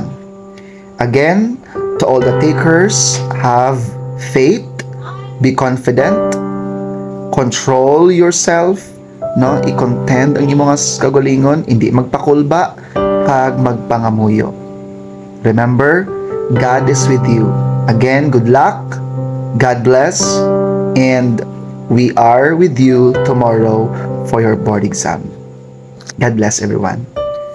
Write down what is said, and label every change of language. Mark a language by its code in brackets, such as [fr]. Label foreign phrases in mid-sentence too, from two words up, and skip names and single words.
[en] Again, to all the takers, have faith, be confident, control yourself, no, [hil] i-contend ang imo nga kagalingon, hindi magpakulba kag magpangamuyo. [en] Remember, God is with you. Again, good luck, God bless, and we are with you tomorrow for your board exam. God bless everyone.